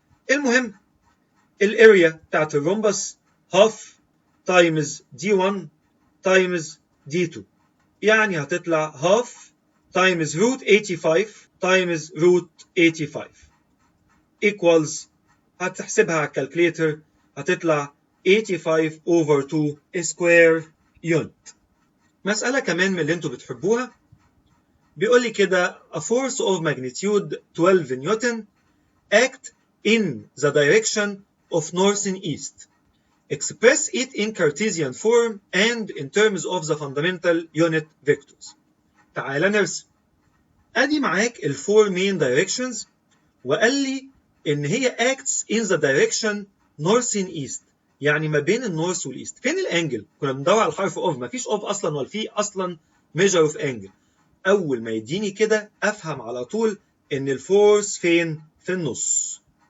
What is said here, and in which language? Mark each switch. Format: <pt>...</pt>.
<ar>المهم الاريا بتاعت الرومبس هاف تايمز D1 تايمز D2، يعني هتطلع هاف تايمز روت 85 تايمز روت 85 equals، هتحسبها على الكالكليتر هتطلع 85 over 2 سكوير يونت. مسألة كمان من اللي انتوا بتحبوها، بيقول لي كده</ar> <en>a force of magnitude 12</en> <ar>نيوتن</ar> <en>act in the direction of north and east. Express it in Cartesian form and in terms of the fundamental unit vectors.</en> <ar>تعال نرسم. ادي معاك ال</ar> <en>4 main directions،</en> <ar>وقال لي ان هي</ar> <en>acts in the direction north and east،</en> <ar>يعني ما بين النورث والايست. فين الانجل؟ كنا بندور على الحرف اوف، ما فيش اوف اصلا ولا في اصلا ميجر اوف انجل. اول ما يديني كده افهم على طول ان الفورس فين؟ في النص.</ar>